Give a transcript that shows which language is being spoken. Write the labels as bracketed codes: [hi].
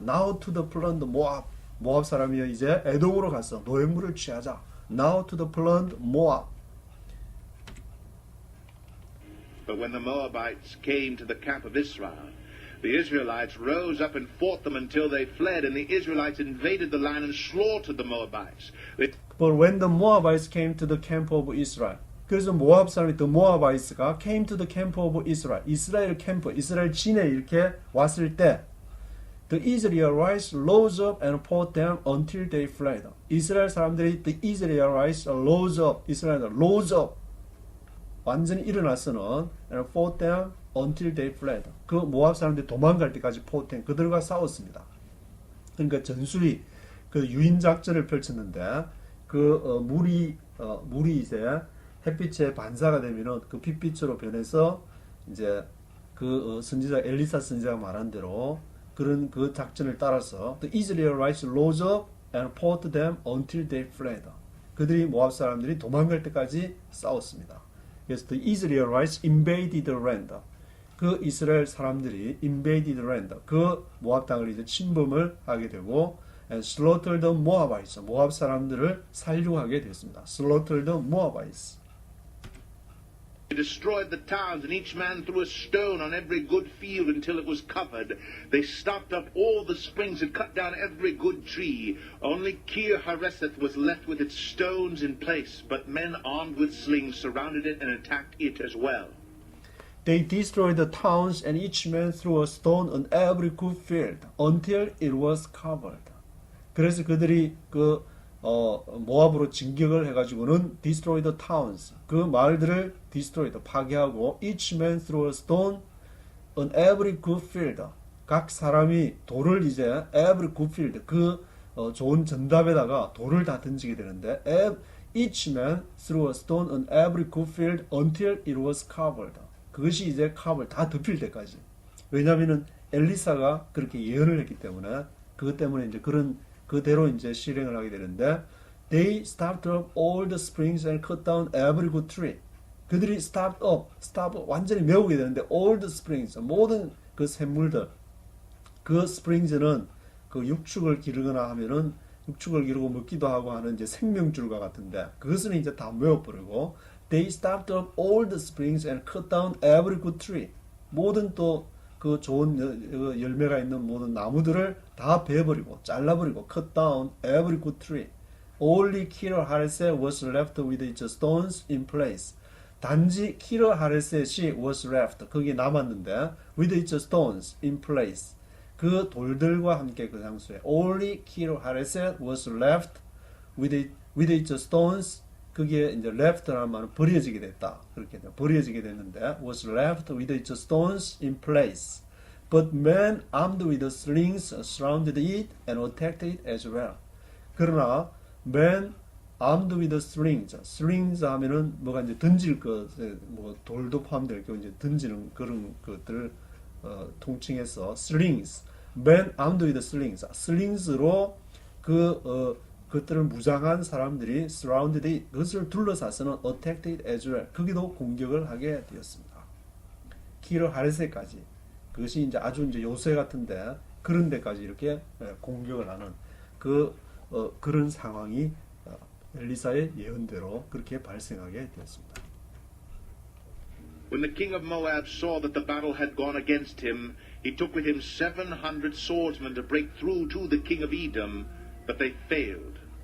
[en] Now to the plunder [ko] 모압 사람이 이제 에돔으로 가서 노획물을 취하자. [en] Now to the plunder Moab. But when the Moabites came to the camp of Israel, the Israelites rose up and fought them until they fled, and the Israelites invaded the land and slaughtered the Moabites. But when the Moabites came to the camp of Israel, [ko] 그래서 모압 사람이 [en] the Moabites가 came to the camp of Israel, [ko] 이스라엘 캠프, 이스라엘 진에 이렇게 왔을 때, [en] the Israelites rose up and fought them until they fled. [ko] 이스라엘 사람들이 [en] the Israelites rose up, 이스라엘 rose up, [ko] 완전히 일어나서는 [en] and fought them until they fled. [ko] 그 모압 사람들이 도망갈 때까지 [en] fought them, [ko] 그들과 싸웠습니다. 그러니까 전술이 그 유인 작전을 펼쳤는데 물이 이제 햇빛에 반사가 되면은 그 핏빛으로 변해서 이제 선지자 엘리사 선지자가 말한 대로 그런 그 작전을 따라서 [en] the Israelites rose up and fought them until they fled. [ko] 그들이 모압 사람들이 도망갈 때까지 싸웠습니다. 그래서 [en] the Israelites invaded the land. [ko] 그 이스라엘 사람들이 [en] invaded the land. [ko] 그 모압 땅을 이제 침범을 하게 되고 [en] and slaughtered the Moabites. [ko] 모압 사람들을 살육하게 됐습니다. [en] slaughtered the Moabites. They destroyed the towns, and each man threw a stone on every good field until it was covered. They stopped up all the springs and cut down every good tree. Only Kir Hareseth was left with its stones in place, but men armed with slings surrounded it and attacked it as well. They destroyed the towns, and each man threw a stone on every good field until it was covered. [ko] 그래서 그들이 모압으로 진격을 해가지고는 [en] destroy the towns, [ko] 그 마을들을 [en] destroy, [ko] 파괴하고 [en] each man threw a stone on every good field. [ko] 각 사람이 돌을 이제 [en] every good field, [ko] 좋은 전답에다가 돌을 다 던지게 되는데 [en] each man threw a stone on every good field until it was covered. [ko] 그것이 이제 cover, 다 덮일 때까지. 왜냐하면은 엘리사가 그렇게 예언을 했기 때문에 그것 때문에 이제 그대로 이제 실행을 하게 되는데 [en] they stopped up all the springs and cut down every good tree. [ko] 그들이 [en] stop up [ko] 완전히 메우게 되는데 [en] all the springs [ko] 모든 그 샘물들 그 springs는 그 육축을 기르거나 하면은 육축을 기르고 먹기도 하고 하는 이제 생명줄과 같은데 그것은 이제 다 메워버리고 [en] they stopped up all the springs and cut down every good tree. [ko] 모든 또 그 좋은 열매가 있는 모든 나무들을 다 베어버리고 잘라버리고 [en] cut down every good tree. Only Kir Hareseth was left with its stones in place. 단지 Kir Hareset이 was left [ko] 거기에 남았는데 [en] with its stones in place. [ko] 그 돌들과 함께 그 장소에 [en] Only Kir Hareseth was left with its stones. [ko] 그게 이제 left라는 말은 버려지게 됐다. 그렇게 버려지게 됐는데 [en] was left with its stones in place. But men armed with slings surrounded it and attacked it as well. [ko] 그러나 [en] men armed with slings. [ko] slings 하면은 뭐가 이제 던질 것, 뭐 돌도 포함될 거 이제 던지는 그런 것들 통칭해서 slings. [en] men armed with slings. slings로 [ko] 그것들을 무장한 사람들이 [en] surrounded it. [ko] 그것을 둘러싸서는 [en] attacked it as well. [ko] 거기도 공격을 하게 되었습니다. 키르 하레세까지. 그것이 이제 아주 이제 요새 같은데 그런 데까지 이렇게 공격을 하는 그런 상황이 엘리사의 예언대로 그렇게 발생하게 되었습니다. [en] When the king of Moab saw that the battle had gone against him, he took with him 700 swordsmen to break through to the king of Edom, but they failed.